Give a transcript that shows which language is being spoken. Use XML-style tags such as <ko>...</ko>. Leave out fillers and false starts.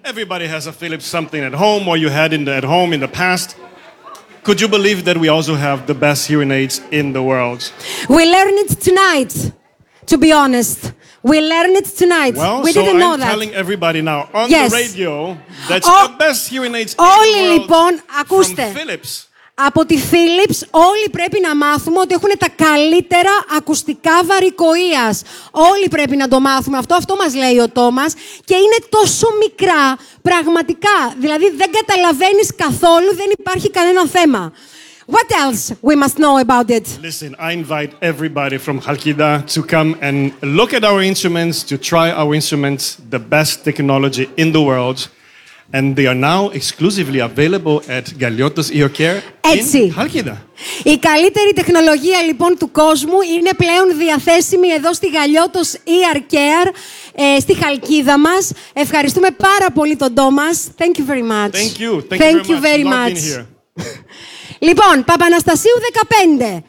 <en>Everybody has a Philips something at home or you had at home in the past. Could you believe that we also have the best hearing aids in the world? We learned it tonight, to be honest. We learned it tonight. Well, we didn't know that. I'm telling everybody now on the radio that the best hearing aids</en> <el>όλοι,</el> <en>in the world</en> <el>ακούστε.</el> <en>From Philips.</en> <el>Από τη Philips όλοι πρέπει να μάθουμε ότι έχουν τα καλύτερα ακουστικά βαρικοίας. Όλοι πρέπει να το μάθουμε αυτό. Αυτό μας λέει ο Thomas. Και είναι τόσο μικρά, πραγματικά. Δηλαδή δεν καταλαβαίνεις καθόλου, δεν υπάρχει κανένα θέμα.</el> <en>What else we must know about it? Listen, I invite everybody from Chalkida to come and look at our instruments, to try our instruments, the best technology in the world. And they are now exclusively available at Gallotos Ear Care</en> <el>Έτσι.</el> <en>In Chalkida.</en> <el>Η καλύτερη τεχνολογία λοιπόν του κόσμου είναι πλέον διαθέσιμη εδώ στη Γαλλιώτος ER Care, στη Χαλκίδα μας. Ευχαριστούμε πάρα πολύ τον Thomas.</el> <en>Thank you very much. Thank you very much.</en> <el>Λοιπόν, Παπαναστασίου 15.</el>